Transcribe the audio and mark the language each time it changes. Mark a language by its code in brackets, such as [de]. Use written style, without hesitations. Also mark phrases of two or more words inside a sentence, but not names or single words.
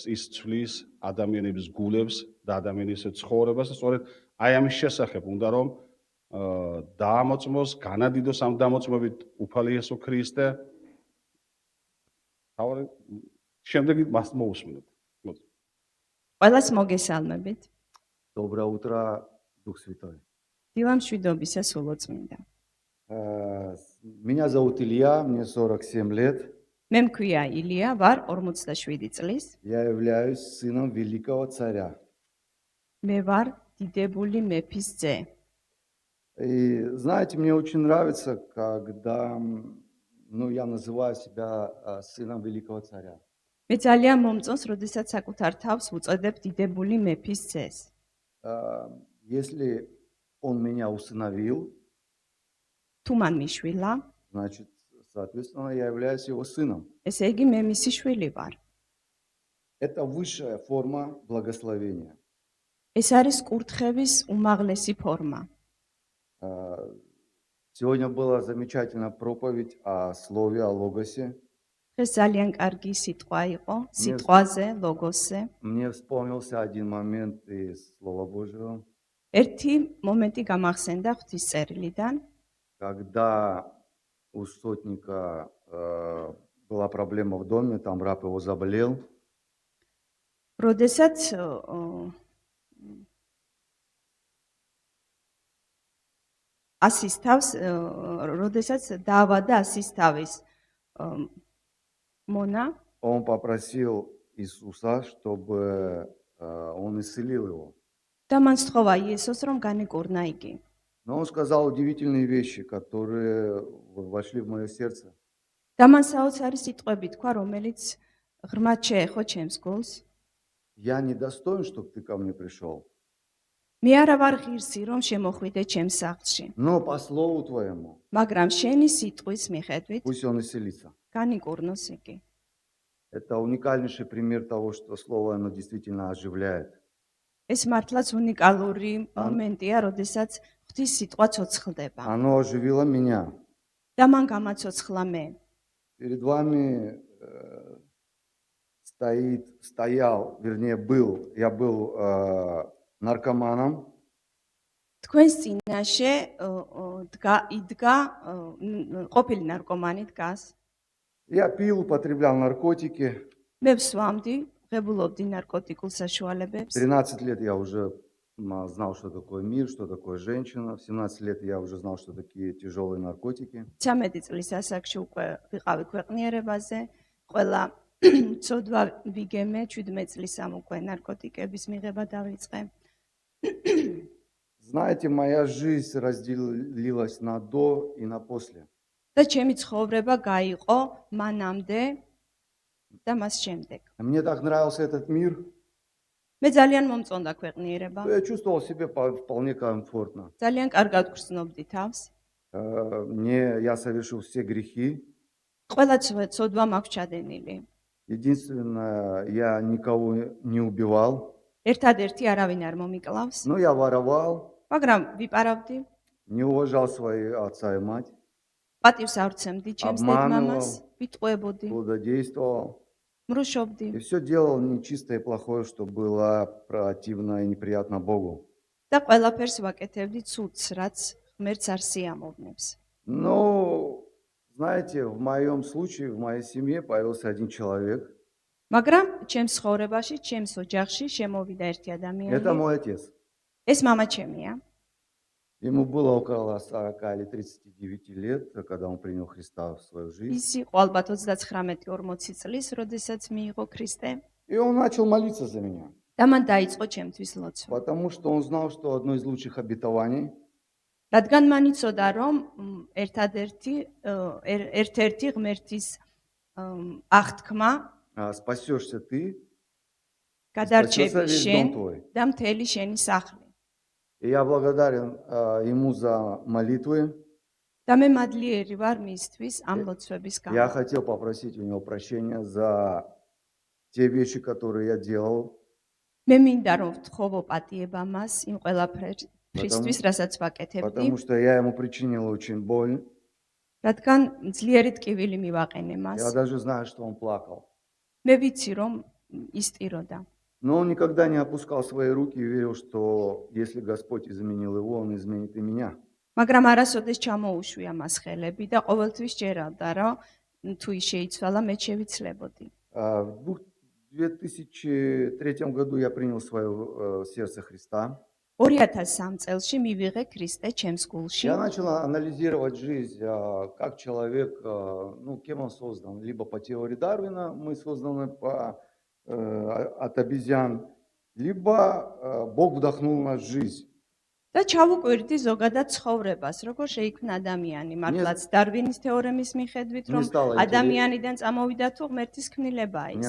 [ka] ის ცვლის ადამიანების გულებს და ადამიანის ცხოვრებას და სწორედ აი ამის შესახებ უნდა რომ დაამოწმოს, განადიდოს ამ დამოწმებით უფალი იესო ქრისტე. თავი შემდეგი მას მოусმინოთ. ყველას მოგესალმებით. [ru] Доброе утро, Дух Святой. [ka] დილა მშვიდობისა სულოწმინდა. [ru] Меня зовут Илья, мне 47 лет. [ka] მე მქვია ილია, ვარ 47 წლის. [ru] Я являюсь сыном великого царя. [ka] მე ვარ დიდებული მეფის ძე. [ru] И знаете, мне очень нравится, когда я называю себя сыном великого царя. [ka] მე ძალიან მომწონს, როდესაც საკუთარ თავს უწოდებ დიდებული მეფის ძეს. [ru] Если он меня усыновил, [ka] თუ მან მიშვილა, [ru] значит, соответственно, я являюсь его сыном. [ka] ესე იგი მე მისი შვილი ვარ. [ru] Это высшая форма благословения. [ka] ეს არის კურთხევის უმაღლესი ფორმა. [ru] Сегодня была замечательная проповедь о слове, о логосе. [ka] ეს ძალიან კარგი სიტყვა იყო, სიტყვაზე, ლოგოსზე. [ru] Мне вспомнился один момент из Слова Божьего. [ka] ერთი მომენტი გამახსენდა ღვთისწერილიდან, [ru] Когда у сотника была проблема в доме, там раб его заболел. [ka] როდესაც ასის თავს, როდესაც დაავადდა ასის თავის მონა, [ru] Он попросил Иисуса, чтобы он исцелил его. [ka] და მან სთხოვა იესოს, რომ განეკურნა იგი. [ru] Но он сказал удивительные вещи, которые вошли в мое сердце. [ka] და მან საოცარი სიტყვები თქვა, რომელიც ღრმად შეეხო ჩემს გულს. [ru] Я не достоин, чтобы ты ко мне пришел. [ka] მე არა ვარ ღირსი, რომ შემოხვიდე ჩემს სახლში, [ru] Но по слову твоему [ka] მაგრამ შენი სიტყვის მიხედვით [ru] пусть он исцелится. [ka] განიკურნოს იგი. [ru] Это уникальнейший пример того, что слово оно действительно оживляет. [ka] ეს მართლაც უნიკალური მომენტია, როდესაც ღვთის სიტყვა ცოცხლდება. [ru] Оно оживило меня. [ka] და მან გამაცოცხლა მე. [ru] Перед вами я был наркоманом. [ka] თქვენს წინაშე იდგა ყოფილი ნარკომანი დგას. [ru] Я пил, употреблял наркотики. [ka] მე ვსვამდი, ღებულობდი ნარკოტიკულ საშუალებებს. [ru] 13 лет я уже знал, что такое мир, что такое женщина. В 17 лет я уже знал, что такие тяжелые наркотики. [ka] 13 წლის ასაკში უკვე ვიყავი ქვეყნიერებაზე. ყველა ცოდვა ვიგემე, 17 წლისამ უკვე ნარკოტიკების მიღება დავიწყე. [ru] Знаете, моя жизнь разделилась на до и на после. [ka] და ჩემი ცხოვრება გაიყო მანამდე და მას შემდეგ. [ru] Мне так нравился этот мир. [ka] მე ძალიან მომწონდა ქვეყნიერება. [ru] Я чувствовал себя вполне комфортно. [ka] ძალიან კარგად გრძნობდი თავს. [ru] Я совершил все грехи. [ka] ყველა ცოდვა მაქვს ჩადენილი. [ru] Единственное, я никого не убивал. [ka] ერთადერთი არავინ არ მომიკლავს, [ru] Но я воровал, [ka] მაგრამ ვიპარავდი, [ru] не уважал свои отца и мать, [ka] პატივს არ ვცემდი ჩემს დედმამას, ვიტყვებოდი, [ru] блудодействовал. [ka] მრუშობდი [ru] И все делал нечистое и плохое, что было противно и неприятно Богу. [ka] და ყველაფერს ვაკეთებდი ცუდს, რაც ღმერთს არ სიამოვნებს. [ru] Но, знаете, в моем случае, в моей семье появился один человек. [ka] მაგრამ ჩემს ცხოვრებაში, ჩემს ოჯახში შემოვიდა ერთი [ru] Это [ka] ადამიანი. [ru] мой отец. [ka] ეს მამა ჩემია. [ru] Ему было около 40 или 39 лет, когда он принял Христа в свою жизнь. [ka] ის იყო ალბათ 39-40 წლის, როდესაც მიიღო ქრისტე [ru] И он начал молиться за меня, [ka] და მან დაიწყო ჩემთვის ლოცვა. [ru] потому что он знал, что одно из лучших обетований [ka] რადგან მან იცოდა, რომ ერთ-ერთი ღმერთის აღთქმა [ru] спасешься ты, [ka] გადარჩები [ru] весь [ka] შენ [ru] дом твой. [ka] და მთელი შენი სახლი. [ru] И я благодарен ему за молитвы. [ka] და მე მადლიერი ვარ მისთვის ამ ლოცვების [ru] Я [ka] გამო. [ru] хотел попросить у него прощения за те вещи, которые я делал. [ka] მე მინდა რომ ვთხოვო პატიება მას იმ ყველაფრისთვის, რასაც ვაკეთებდი, [ru] Потому что я ему причинил очень боль. [ka] რადგან ძლიერი ტკივილი მივაყენე [ru] Я [ka] მას. [ru] даже знаю, что он плакал. [ka] მე ვიცი რომ ის ტიროდა. [ru] Но он никогда не опускал свои руки и верил, что если Господь изменил его, он изменит и меня. [ka] მაგრამ არასოდეს ჩამოუშვია მას ხელები და ყოველთვის ჯერალდა, რომ თუ ის შეიცვალა, მე შევიცლებოდი. [ru] В 2003 году я принял свое сердце Христа. [ka] 2003 წელში მივიღე ქრისტე ჩემს გულში. [ru] Я начал анализировать жизнь, как человек, ну, кем он создан. Либо по теории Дарвина мы созданы от обезьян, либо Бог вдохнул в нас жизнь. [ka] და ჩავუკვირდი ზოგადად ცხოვრებას, როგორ შეიქმნა ადამიანი, მართლაც დარვინის თეორემის მიხედვით, რომ ადამიანიდან წამოვიდა თუ ღმერთის ქმნილება ის.